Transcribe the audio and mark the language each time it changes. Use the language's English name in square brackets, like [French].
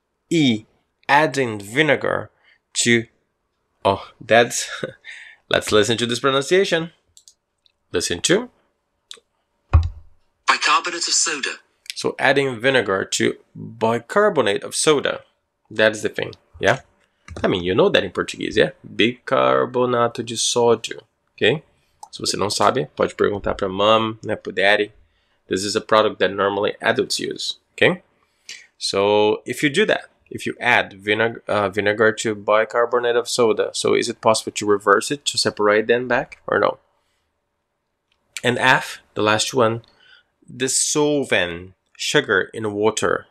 [English] E, adding vinegar to... Oh, that's... Let's listen to this pronunciation. Listen to... Bicarbonate of soda. So adding vinegar to bicarbonate of soda. That's the thing, yeah? I mean, you know that in Português, yeah? [Portuguese] Bicarbonato de sódio, ok? Se você não sabe, pode perguntar para mom, né, pro daddy. [English] This is a product that normally adults use, okay? So if you do that, if you add vinegar to bicarbonate of soda, so is it possible to reverse it, to separate them back, or no? And F, the last one, dissolving sugar in water.